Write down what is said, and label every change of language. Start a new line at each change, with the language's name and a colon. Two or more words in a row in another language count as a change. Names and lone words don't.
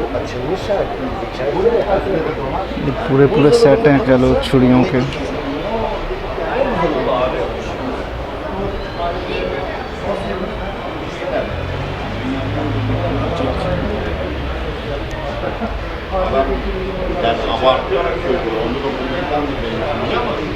Hindi: ये पूरे पूरे सेट हैं कह लो छुड़ियों के।
Turkish: Yani abartılarak söylüyorum. Onu dokunmaktan da benim ama